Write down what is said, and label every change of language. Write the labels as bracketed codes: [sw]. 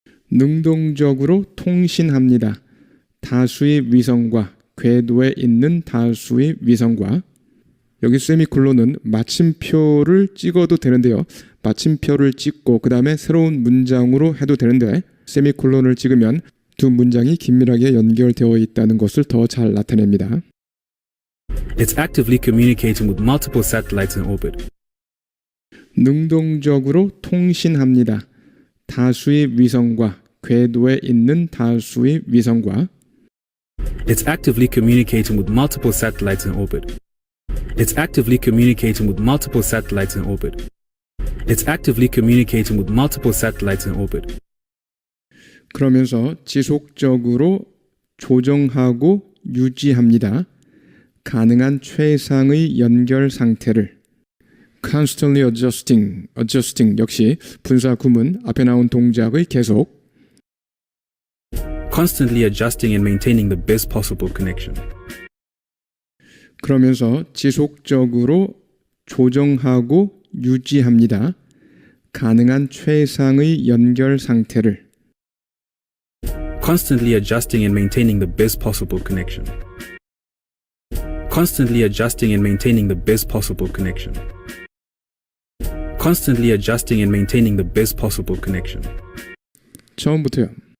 [ko] 능동적으로 통신합니다. 다수의 위성과 궤도에 있는 다수의 위성과 여기 세미콜론은 마침표를 찍어도 되는데요. 마침표를 찍고 그 다음에 새로운 문장으로 해도 되는데 세미콜론을 찍으면 두 문장이 긴밀하게 연결되어 있다는 것을 더 잘 나타냅니다. [en] It's actively communicating with multiple satellites in orbit. [ko] 능동적으로 통신합니다. 다수의 위성과 궤도에 있는 다수의 위성과 [en] It's actively communicating with multiple satellites in orbit. It's actively communicating with multiple satellites in orbit. It's actively communicating with multiple satellites in orbit. [ko] 그러면서 지속적으로 조정하고 유지합니다. 가능한 최상의 연결 상태를 [en] constantly adjusting [ko] 역시 분사 구문 앞에 나온 동작의 계속 [en] Constantly adjusting and maintaining the best possible connection. [ko] 그러면서 지속적으로 조정하고 유지합니다. 가능한 최상의 연결 상태를 [en] Constantly adjusting and maintaining the best possible connection. Constantly adjusting and maintaining the best possible connection. Constantly adjusting and maintaining the best possible connection. [ko] 처음부터요.